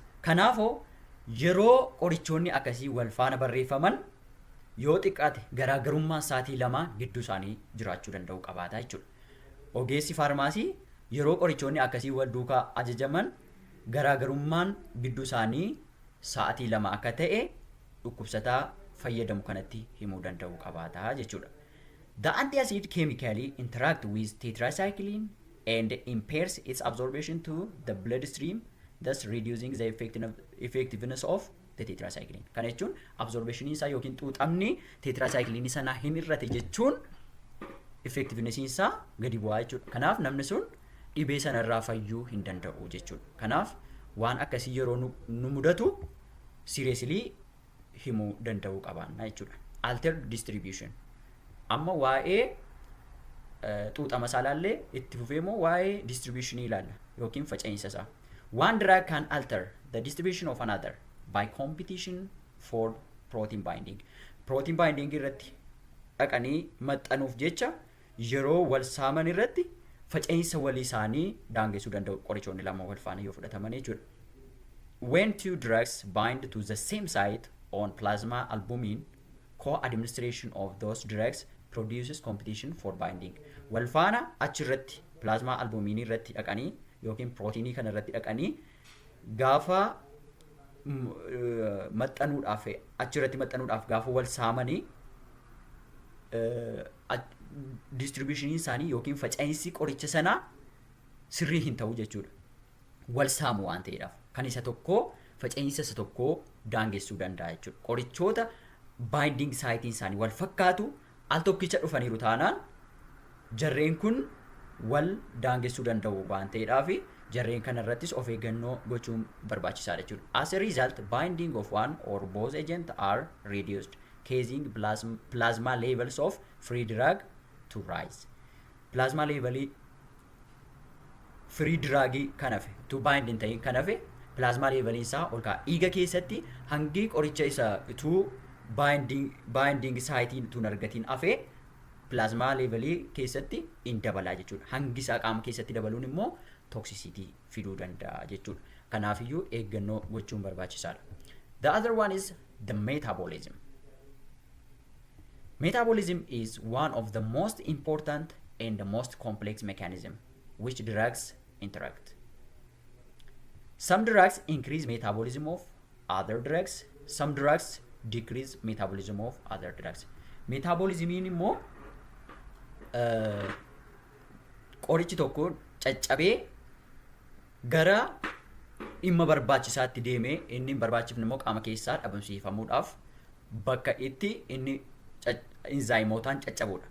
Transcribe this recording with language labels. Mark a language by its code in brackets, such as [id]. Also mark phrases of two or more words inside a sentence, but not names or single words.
[om] Kanaafuu yeroo qorichoonni akkasii wal faana barreeffaman yoo xiqqaate garaagarummaa sa'aatii lama gidduu isaanii jiraachuu danda'u qabaata jechuudha. Ogeessi faarmaasii yeroo qorichoonni akkasii wal duukaa ajajaman garaagarummaan gidduu isaanii sa'aatii lama akka ta'e dhukkubsataa fayyadamu kanatti himuu danda'u qabaata jechuudha. [en] The antacid chemically interact with tetracycline and impairs its absorption to the bloodstream, thus reducing the effectiveness of the tetracycline. [om] Kana jechuun absorption isaa yookiin xuuxamni tetracycline sana hin irrate jechuun effectiveness isaa gadi bu'aa jechuudha. Kanaaf namni sun dhibee sana irraa fayyuu hin danda'u jechuudha. Kanaaf waan akkasii yeroo nu mudatu seriously himuu danda'uu qabaanna jechuudha. [en] Altered distribution. [om] Amma waa'ee xuuxama isaa ilaallee itti fufee immoo waa'ee distribution ilaalla yookiin faca'insa isaa. [en] One drug can alter the distribution of another by competition for protein binding. Protein binding [om] irratti dhaqanii maxxanuuf jecha yeroo wal saaman irratti faca'insa walii isaanii daangessuu danda'u qorichoonni lama wal faana yoo fudhataman jechuudha. [en] When two drugs bind to the same site on plasma albumin, co-administration of those drugs produces competition for binding. [om] Wal faana achirratti [en] plasma albumin [om] irratti dhaqanii yookiin proteinii kana irratti dhaqanii gaafa maxxanuudhaaf achirratti maxxanuudhaaf gaafa wal saamanii distribution isaanii yookiin faca'insi qoricha sanaa sirrii hin ta'u jechuudha. Wal saamu waan ta'eedhaaf. Kan isa tokkoo faca'insa isa tokkoo daangessuu danda'a jechuudha. Qorichoota [en] baayinding saayitiin [om] isaanii wal fakkaatu al tokkicha dhufaniiru taanaan jarreen kun wal daangessuu danda'u waan ta'eedhaaf jarreen kanarrattis of eeggannoo gochuun barbaachisaadha jechuudha. [en] As a result, binding of one or both agents are reduced, causing plasma levels of free drug to rise. Plasma levelii free drugii [om] kan hafe, [en] to bind [om] hin ta'in kan hafe, [en] plasma levelii [om] isaa ol ka'a. Dhiiga keessatti hangi qoricha isa utuu [en] binding saayitiin [om] tun argatiin hafe [en] plasma levelii [om] keessatti in dabalaa jechuudha. Hangi isaa qaama keessatti dabaluun immoo toxicity fiduu danda'a jechuudha. Kanaafiyyuu eeggannoo gochuun barbaachisaadha. [en] The other one is the metabolism. Metabolism is one of the most important and the most complex mechanism which drugs interact. Some drugs increase metabolism of other drugs. Some drugs decrease metabolism of other drugs. [om] Metabolismiin immoo qorichi tokko caccabee gara dhimma barbaachisaatti deemee inni hin barbaachifne immoo qaama keessaa dhabamsiifamuudhaaf bakka itti inni inzaayimootaan caccabuudha.